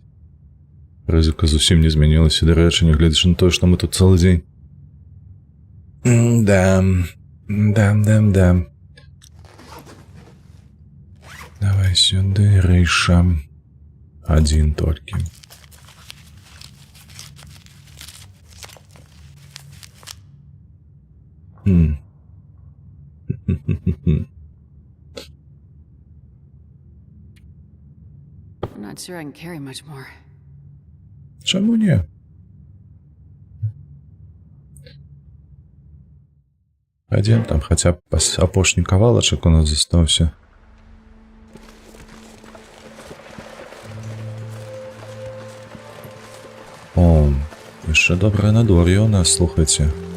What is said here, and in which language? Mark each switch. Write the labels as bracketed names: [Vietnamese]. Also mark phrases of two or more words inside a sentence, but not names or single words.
[Belarusian] Рызыка зусім не змянілася, дарэчы, нягледзячы на тое, што мы тут цэлы дзень. Да. Давай сюды, рэйша. Адзін толькі. [English] I'm not sure I can carry much more. [Belarusian] Чаму не? Адзін там хаця б апошні кавалачак у нас застаўся. О, яшчэ добрае надвор'е у нас, слухайце.